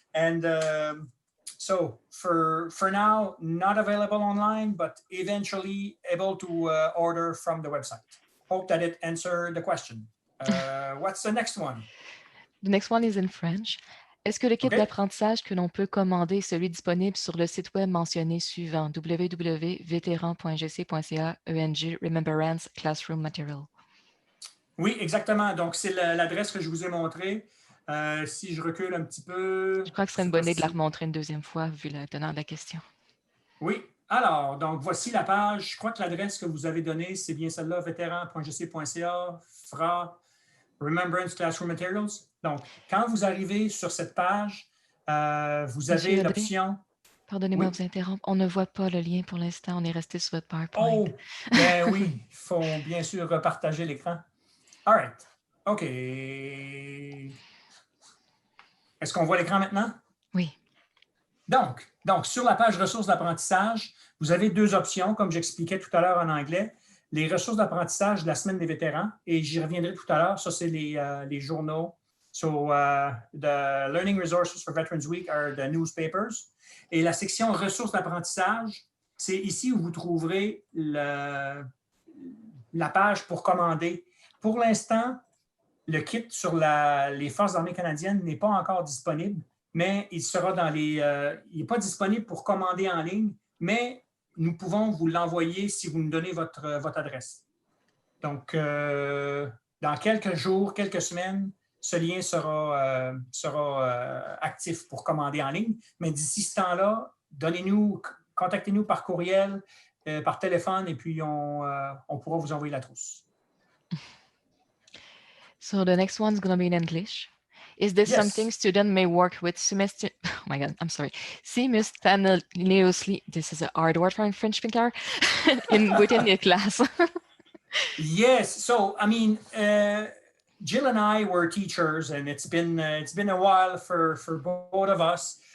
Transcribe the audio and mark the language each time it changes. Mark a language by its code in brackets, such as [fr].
[en] And so for now, not available online, but eventually able to order from the website. Hope that it answered the question. What's the next one? The next one is in French. [fr] Est-ce que le kit d'apprentissage que l'on peut commander est celui disponible sur le site web mentionné suivant, www.veteran.gc.ca ENG Remembrance Classroom Material? Oui, exactement. Donc, c'est l'adresse que je vous ai montrée. Si je recule un petit peu... Je crois que ce serait une bonne idée de la remontrer une deuxième fois, vu la teneur de la question. Oui. Alors, donc, voici la page. Je crois que l'adresse que vous avez donnée, c'est bien celle-là, veteran.gc.ca, FRA, Remembrance Classroom Materials. Donc, quand vous arrivez sur cette page, vous avez l'option... Pardonnez-moi de vous interrompre. On ne voit pas le lien pour l'instant. On est resté sur votre PowerPoint. Oh, ben oui, il faut bien sûr partager l'écran. [en] All right. OK. [fr] Est-ce qu'on voit l'écran maintenant? Oui. Donc, sur la page ressources d'apprentissage, vous avez deux options, comme j'expliquais tout à l'heure en anglais. Les ressources d'apprentissage de la semaine des vétérans, et j'y reviendrai tout à l'heure. Ça, c'est les journaux. [en] So, the Learning Resources for Veterans Week are the newspapers. [fr] Et la section ressources d'apprentissage, c'est ici où vous trouverez la page pour commander. Pour l'instant, le kit sur les Forces armées canadiennes n'est pas encore disponible, mais il sera il n'est pas disponible pour commander en ligne, mais nous pouvons vous l'envoyer si vous nous donnez votre adresse. Donc, dans quelques jours, quelques semaines, ce lien sera actif pour commander en ligne. Mais d'ici ce temps-là, contactez-nous par courriel, par téléphone, et puis on pourra vous envoyer la trousse. [en] So the next one's gonna be in English. Is this something Yes. student may work with semester? Oh my God, I'm sorry. Simultaneously, this is a hard word for a French speaker, within the class. Yes. So, I mean, Jill and I were teachers, and it's been a while for both of us.